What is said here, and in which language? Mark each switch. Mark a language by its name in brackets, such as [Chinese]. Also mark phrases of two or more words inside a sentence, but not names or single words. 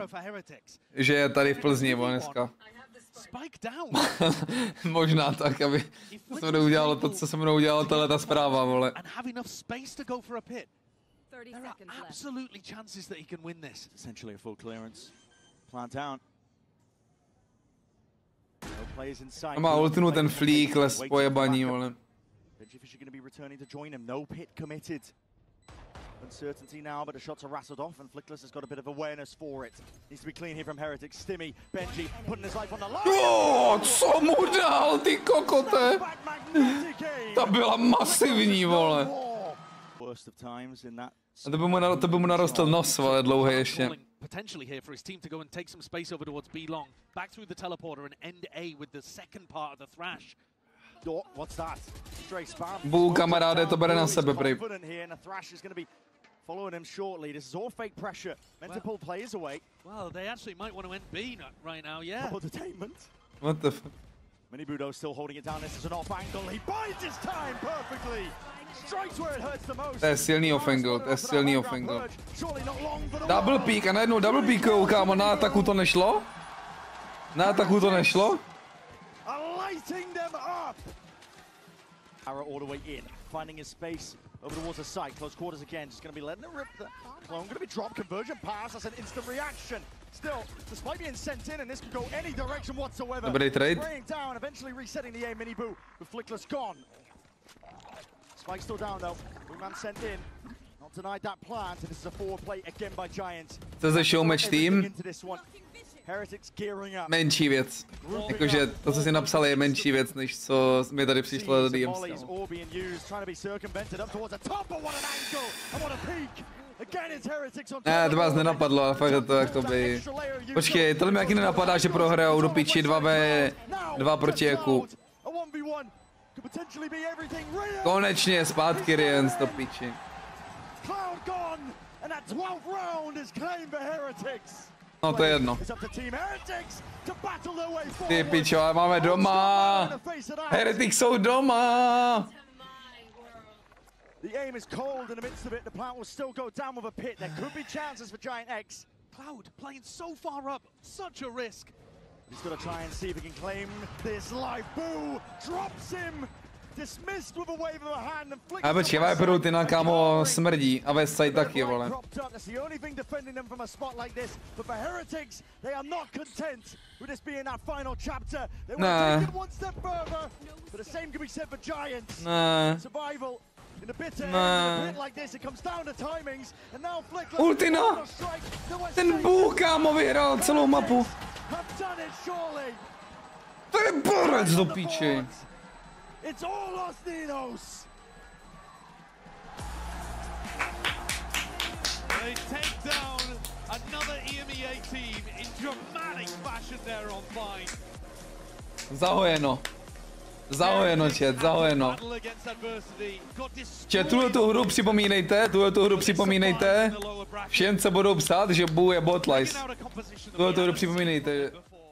[Czech] Že je tady v Plzni, vole, dneska. Možná tak, aby se mnou udělalo to, co se mnou udělalo tato zpráva, vole. A má ultinu ten flík, les pojebaní, vole. [English] Uncertainty now, but the shots are rattled off, and Flickless has got a bit of awareness for it. Needs to be clean here from Heretic. Stimmy, Benji, putting his life on the line. [Czech] Oh, co mu dal, ty kokote? Ta byla masivní, vole. A to by mu narostl nos, vole, dlouhý ještě. [English] Potentially here for his team to go and take some space over towards B long. Back through the teleporter and end A with the second part of the thrash. What's that? Straight spam. [Czech] Bů, kamaráde, to bere na sebe, prej. [English] Following him shortly. This is all fake pressure. Meant to pull players away. Well, they actually might want to end B right now, yeah. Entertainment. What the fuck? Minibudo still holding it down. This is an off angle. He bides his time perfectly. Strikes where it hurts the most. [Czech] To je silný off-angle, to je silný off-angle. [English] Double peek [Czech] a najednou double peekou, kámo, na ataku to nešlo? Na ataku to nešlo? [English] Lighting them up. Arrow all the way in, finding his space over towards the side. Close quarters again. Just going to be letting it rip the clone. Going to be drop conversion pass. That's an instant reaction. Still, despite being sent in, and this could go any direction whatsoever. [Czech] Dobrý trade. [English] Spraying down, eventually resetting the A mini boo with Flickless gone. Spike still down though. Wingman sent in. Not denied that plant. And this is a forward play again by Giants. [Czech] To ze [English] showmatch team. [Czech] Menší věc. Jakože to, co si napsal, je menší věc, než co mi tady přišlo do DMs. Ne, to vás nenapadlo, ale fakt to jakoby... Počkej, tohle mi jaký nenapadá, že prohrajou do piči 2v2 proti KICKU. Konečně zpátky Riens do piči. No to je jedno. Ty pičo, ale máme doma. Heretics jsou doma. [English] The aim is cold in the midst of it. The plant will still go down with a pit. There could be chances for Giant X. Cloud playing so far up, such a risk. He's got to try and see if he can claim this life. Boo drops him. Dismissed with a wave of a hand and flicks. [Czech] A počkej, Viperu, ty na kámo smrdí a Westside taky, vole. [English] That's the only thing defending them from a spot like this. But for Heretics, they are not content with this being that final chapter. They want to take it one step further. But the same can be said for Giants. Survival. In a bitter end, a bit like this, it comes down to timings, and now Flickless. [Czech] Ultina! Ten Bůh, kámo, vyhrál celou mapu. To je borec do píči. [English] It's all Los Ninos. They take down another EMEA team in dramatic fashion there on Vine. [Czech] Zahojeno. Zahojeno, chat, zahojeno. Chat, tuhletu hru připomínejte. Všem, co budou psát, že Boo je botlice. Tuhletu hru připomínejte.